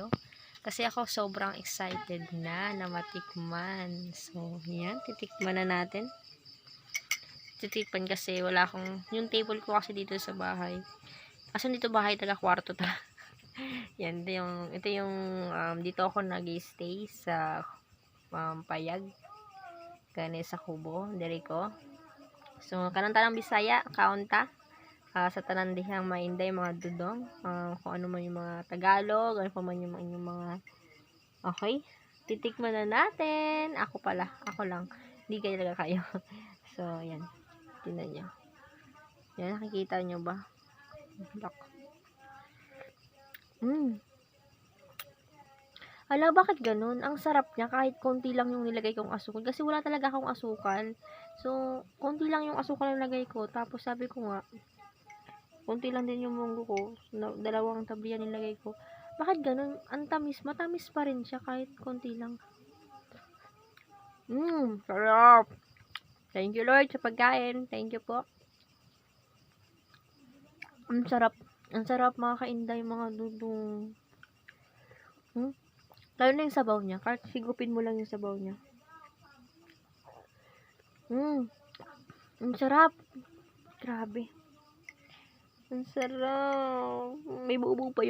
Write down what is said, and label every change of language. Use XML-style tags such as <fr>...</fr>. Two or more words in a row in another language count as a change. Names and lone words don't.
<tl>Kasi ako sobrang excited na matikman. So, yan. Titikman na natin. Titikman kasi wala akong... Yung table ko kasi dito sa bahay. Kasi dito bahay taga kwarto ta. Yan. Ito yung dito ako nag-stay sa Payag.</tl> <ceb>Gani sa Kubo. Diri ko. So, kanang tanang Bisaya. Kaunta. Sa tanan dihang mainday mga dudong,</ceb> <tl>kung ano man yung mga Tagalog, ano pa man yung mga okay, titikman na natin. Ako lang, hindi kayo talaga kayo. So yan, tingnan nyo yan, nakikita nyo ba? Black. Ala, bakit ganun? Ang sarap niya kahit konti lang yung nilagay kong asukal kasi wala talaga akong asukal. So konti lang yung asukal na nilagay ko, tapos sabi ko nga konti lang din yung munggo ko. Dalawang tabliya nilagay ko. Bakit ganun? Ang tamis. Matamis pa rin siya kahit konti lang. Sarap.</tl> <en>Thank you Lord sa pagkain. Thank you po.</en> <tl>Ang sarap. Ang sarap mga kainday, mga dudong. Lalo na yung sabaw niya. Kahit sigupin mo lang yung sabaw niya. Ang sarap. Grabe. Ang sarap. May buo-buo pa yung...</tl>